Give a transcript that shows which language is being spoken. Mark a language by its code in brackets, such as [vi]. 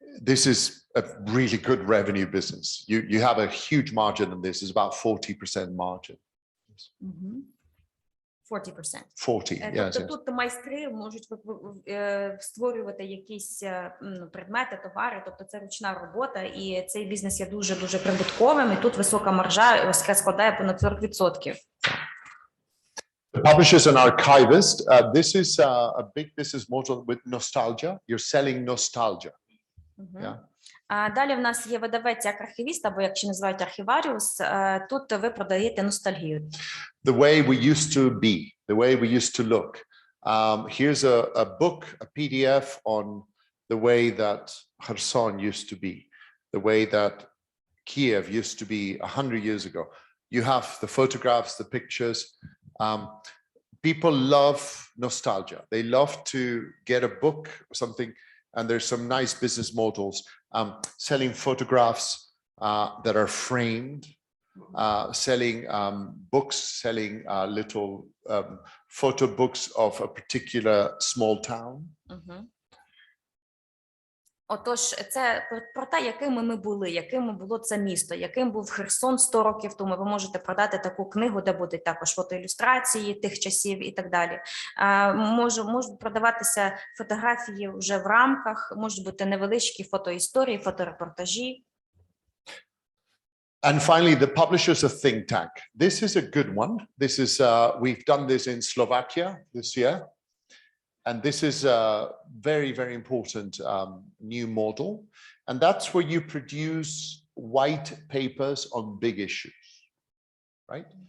[en] This is a really good revenue business. You have a huge margin in this. It's about 40% margin. 40%. 40, yes. [uk] Тобто [en] Yes. [uk] тут майстри можуть створювати якісь предмети, товари, тобто це ручна робота, і цей бізнес є дуже-дуже прибутковим, і тут висока маржа складає понад 40%. [en] The publishers and archivist, this is a big business model with nostalgia. You're selling nostalgia. Yeah. [uk] Далі в нас є видавець як архівіст, або як ще називають архіваріус. Тут ви продаєте ностальгію. [en] The way we used to be, the way we used to look. Here's a book, a PDF on the way that Kherson used to be, the way that Kiev used to be 100 years ago. You have the photographs, the pictures. People love nostalgia. They love to get a book or something, and there's some nice business models selling photographs that are framed, selling books, selling little photo books of a particular small town. [uk] Отож, це про те, якими ми були, яким було це місто, яким був Херсон 100 років тому. Ви можете продати таку книгу, де будуть також фотоілюстрації тих часів і так далі. Можуть продаватися фотографії вже в рамках, можуть бути невеличкі фотоісторії, фоторепортажі. [en] And finally, the publishers of think tank. This is a good one. This is, we've done this in Slovakia this year. And this is a very, very important new model. And that's where you produce white papers on big issues, right?